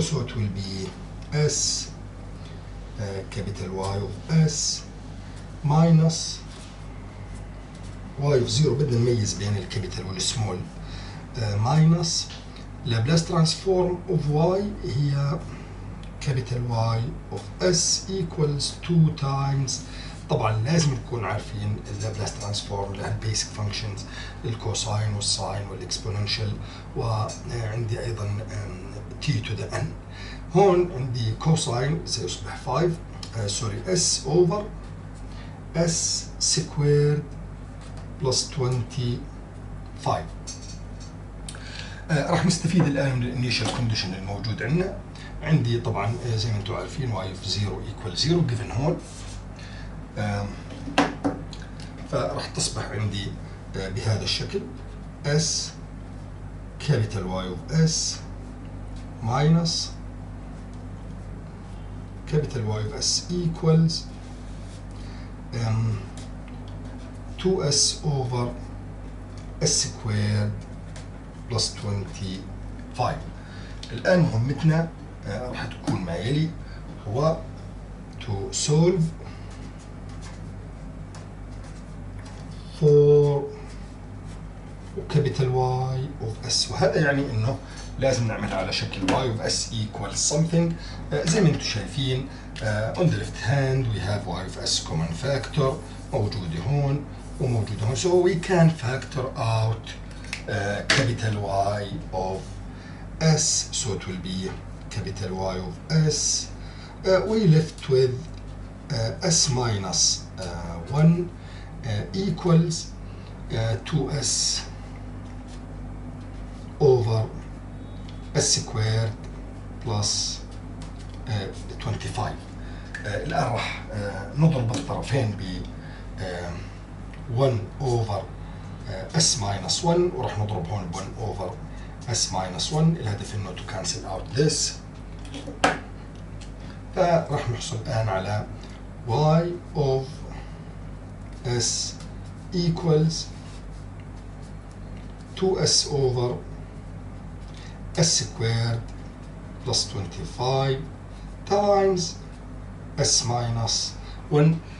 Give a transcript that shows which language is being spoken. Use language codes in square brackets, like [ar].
[en] So it will be s capital Y of s minus y of 0. [ar] بدنا نميز بين الكابيتال والسمول [en] minus Laplace transform of y [ar] هي [en] capital Y of S equals 2 times. [ar] طبعا لازم نكون عارفين Laplace transform لها basic functions الكوساين والساين والاكسبوننشال، وعندي ايضا [en] t to the n. [ar] هون عندي كوساين سيصبح 5 s over s squared plus 25. راح نستفيد الان من الانيشال كونديشن الموجود عندنا. عندي طبعا زي ما انتم عارفين [en] y of 0 equal 0 given [ar] هون، فراح تصبح عندي بهذا الشكل [en] s capital Y of s minus capital Y of s equals 2s over s squared plus 25. [ar] الآن مهمتنا راح تكون ما يلي، هو [en] to solve for capital Y of S، [ar] وهذا يعني انه لازم نعملها على شكل [en] Y of S equals something [ar] زي ما انتم شايفين. [en] on the left hand we have Y of S common factor [ar] موجودة هون وموجودة هون، [en] so we can factor out capital Y of S, so it will be capital Y of S. We left with S minus 1 equals 2S over S squared plus 25. [ar] الآن راح نضرب الطرفين ب [en] 1 over S minus 1 [ar] وراح نضرب هون ب [en] 1 over S minus 1. [ar] الهدف انه [en] to cancel out this، [ar] فراح نحصل الآن على [en] y of s equals 2s over s squared plus 25 times s minus 1.